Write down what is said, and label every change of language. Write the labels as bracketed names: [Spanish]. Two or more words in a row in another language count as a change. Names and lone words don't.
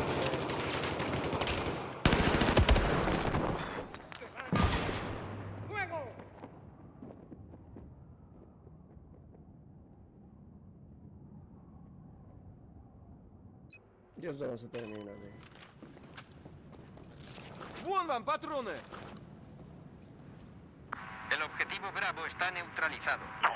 [Spanish] ¡Fuego! Y esto no se termina, tío. [Russian] ¡Вон вам патроны! [Spanish] El objetivo Bravo está neutralizado.